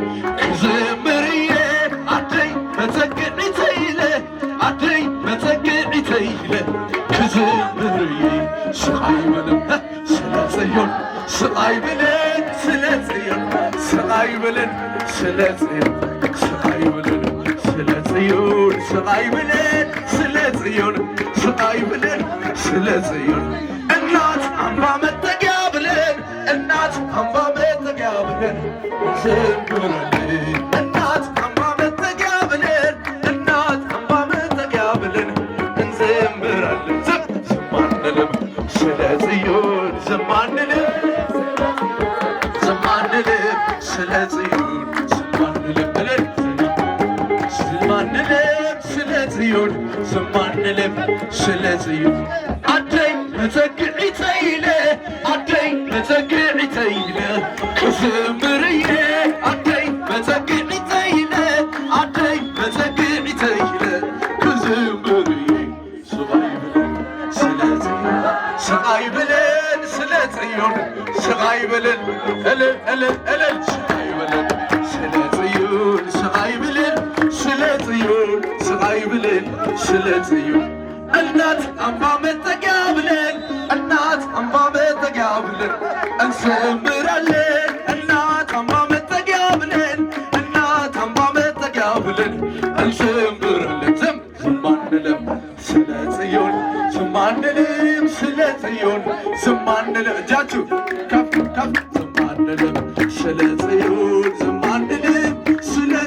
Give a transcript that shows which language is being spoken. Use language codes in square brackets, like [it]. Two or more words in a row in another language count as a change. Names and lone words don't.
[ti] ክዝምርየ ኣደይ መጸግዒተ ኢለ ኣደይ መጸግዒተ ኢለ ክዝምርየ [am] ስቓይ በለን ስለ ጽዮን ስቓይ በለን ስለ ጽዮን ስቓይ በለን ስለ ጽዮን ስቓይ በለን ስለ ጽዮን ስቓይ በለን ስለ ጽዮን ስቃይ ብለን ስለ ጽዮን እናት አምባ መጠጊያ ብለን እናት አምባ መጠጊያ ብለን እንዘምራለን እናት አምባ መጠጊያ ብለን እናት አምባ መጠጊያ ብለን እንዘምራለን ዝም አንልም ስለ ጽዮን ዝም አንልም ዝም አንልም ስለ ጽዮን ዝም አንልም ብለን ዝም አንልም ስለ ጽዮን ዝም አንልም ስለ ጽዮን [ti] አደይ መጸግዒተ ኢለ አደይ መጸግዒተ ኢለ ክዝምርየ አደይ መጸግዒተ ኢለ አደይ መጸግዒተ ኢለ ክዝምርየ [am] ስቃይ ብለን ስለ ጽዮን ስቃይ ብለን [ti] እልል እልል [am] እልል ስቃይ ብለን ስለ ጽዮን ስቃይ ብለን ስለ ጽዮን ስቃይ ብለን ስለ ጽዮን እናት አምባ መጠጊያ ብለን እናት አምባ መጠጊያ ብለን እንዘምራለን እናት አምባ መጠጊያ ብለን እናት አምባ መጠጊያ ብለን እንዘምራለን ዝም አንልም ስለ ጽዮን ዝም አንልም ስለ ጽዮን ዝም አንልም እጃችሁ ከፍ ከፍ ዝም አንልም ስለ ጽዮን ዝም አንልም